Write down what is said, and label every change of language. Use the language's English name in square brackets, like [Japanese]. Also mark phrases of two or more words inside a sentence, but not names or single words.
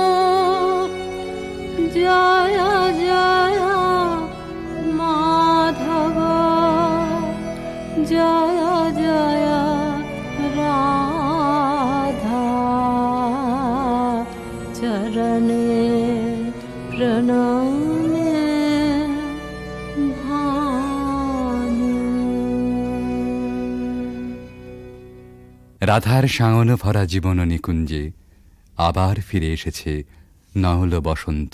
[Bangla] জয় জয় মাধব জয় জয় রাধা চরণে প্রণমে ভানু রাধার শাওন ভরা জীবন নিকুঞ্জে আবার ফিরে এসেছে নহল বসন্ত।